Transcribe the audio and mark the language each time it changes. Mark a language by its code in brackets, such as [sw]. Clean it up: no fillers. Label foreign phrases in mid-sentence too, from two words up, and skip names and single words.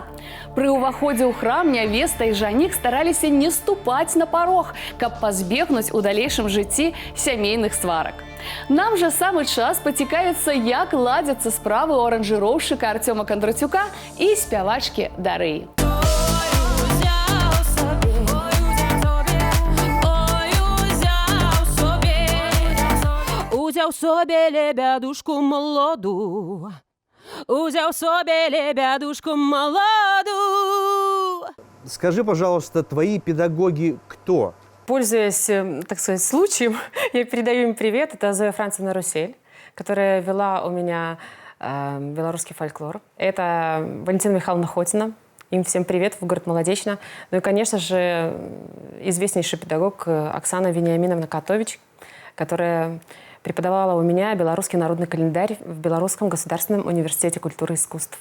[be] Пры ўваходзе ў храм нявеста і жанік стараліся не ступаць на парог, каб пазбегнуць у далейшым жыцці сямейных сварак. Нам жа самы час пацікавіцца, як ладзяцца справы ў аранжыроўшчыка Артёма Кондратюка і спявачкі Дарыі. [uk] Узяв собі лебедушку молоду, узяв собі лебедушку молоду. [ru] Скажи, пожалуйста, твои педагоги кто? Пользуясь, так сказать, случаем, я передаю им привет. Это Зоя Францевна Русель, которая вела у меня белорусский фольклор. Это Валентина Михайловна Хотина, Им всем привет в город Молодечно. Ну и, конечно же, известнейший педагог Оксана Вениаминовна Котович, которая преподавала у меня белорусский народный календарь в Белорусском государственном университете культуры и искусств.